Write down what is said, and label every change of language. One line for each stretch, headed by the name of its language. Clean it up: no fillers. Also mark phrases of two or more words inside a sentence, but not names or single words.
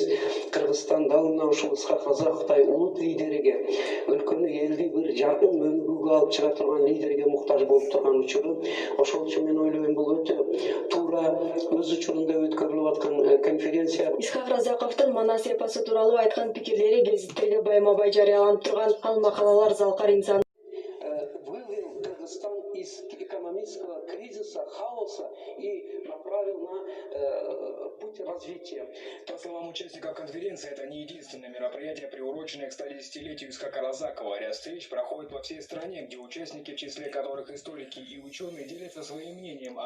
Kyrgyz: Кыргызстан дал мына ушул Исхак Разаковдой улут лидерге, өлкөнү элди бир жаркын өнүгүүгө алып чыга турган лидерге муктаж болуп турган учуру. Ошол үчүн мен ойлойм, бул өтө туура өз учурунда өткөрүлүп аткан конференция. Исхак Разаковдун Манас эпосу тууралуу айткан пикирлери гезиттерге байма-бай жарыяланып турган. Ал макалалар залкар инсан
Russian: вывел Кыргызстан из экономического кризиса, хаоса и направил на путь развития. По словам участников конференции, это не единственное мероприятие, приуроченное к 110-летию Исхака Разакова. Ряд встреч проходит по всей стране, где участники, в числе которых историки и ученые, делятся своим мнением о